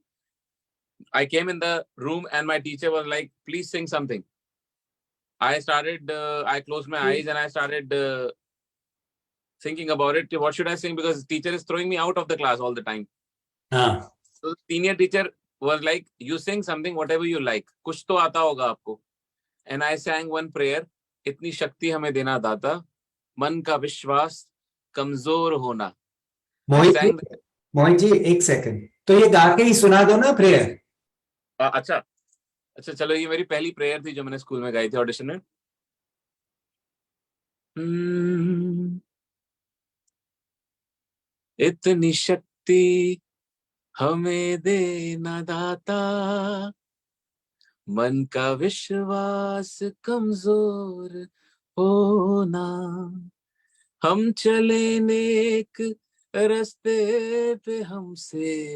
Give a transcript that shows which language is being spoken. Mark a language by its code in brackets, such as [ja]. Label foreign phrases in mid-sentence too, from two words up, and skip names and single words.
[en] I came in the room and my teacher was like, please sing something. I closed my eyes and I started thinking about it. What should I sing? Because teacher is throwing me out of the class all the time. Ah. So the senior teacher was like, you sing something, whatever you like. [hi] कुछ तो आता होगा आपको. [en] And I sang one prayer. [hi] इतनी शक्ति हमें देना दाता। मन का विश्वास कमज़ोर होना. मोहित जी एक सेकंड तो ये गा के ही सुना दो ना प्रेयर. अच्छा चलो, ये मेरी पहली प्रेयर थी जो मैंने स्कूल में गाई थी ऑडिशन में. इतनी शक्ति हमें देना दाता, मन का विश्वास कमजोर होना, हम चले नेक रास्ते पे हमसे